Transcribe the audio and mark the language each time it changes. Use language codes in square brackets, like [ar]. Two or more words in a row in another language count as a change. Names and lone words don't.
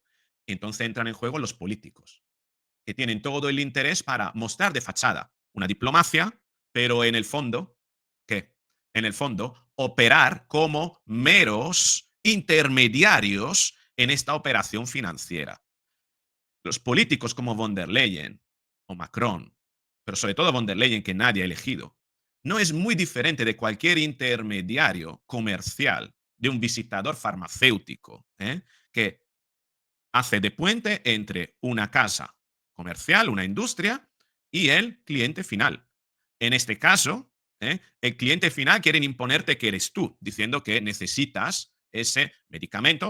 [es] Entonces entran en juego los políticos, que tienen todo el interés para mostrar de fachada una diplomacia, pero en el fondo, ¿qué? En el fondo, operar como meros intermediarios en esta operación financiera. Los políticos como von der Leyen o Macron, pero sobre todo von der Leyen, que nadie ha elegido, no es muy diferente de cualquier intermediario comercial, de un visitador farmacéutico, que hace de puente entre una casa comercial, una industria, y el cliente final. En este caso, el cliente final quieren imponerte que eres tú, diciendo que necesitas ese medicamento.